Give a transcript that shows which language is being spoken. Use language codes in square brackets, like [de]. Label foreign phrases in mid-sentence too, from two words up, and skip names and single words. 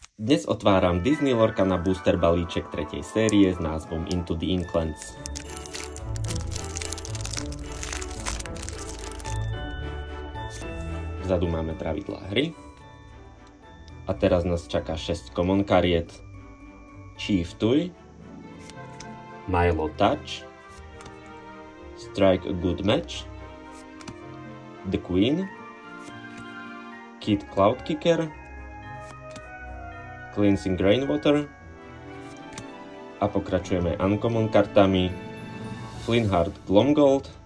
[sk] Dnes otváram Disney Lorcana booster balíček 3. série s názvom Into the Inklands. Vzadu máme pravidlá hry. A teraz nás čaká 6 common kariet. Chief Tui, Milo Touch, Strike a Good Match, The Queen, Kid Cloudkicker, Cleansing Rainwater a pokračujeme uncommon kartami Flintheart Glomgold,